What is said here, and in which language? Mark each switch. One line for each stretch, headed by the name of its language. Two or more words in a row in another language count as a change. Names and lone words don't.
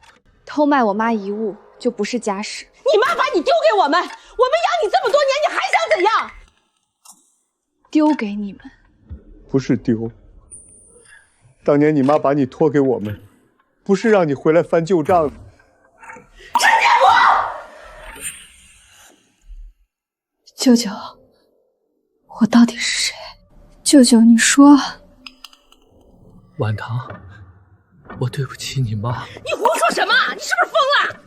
Chinese: 偷賣我媽遺物就不是家事。你媽把你丟給我們養你這麼多年，你還想怎樣？丟給你們？不是丟。當年你媽把你托給我們，不是讓你回來翻舊賬。陈建國！舅舅，我到底是誰？舅舅，你說。婉堂，我对不起你媽。你胡說什麼？你是不是瘋了？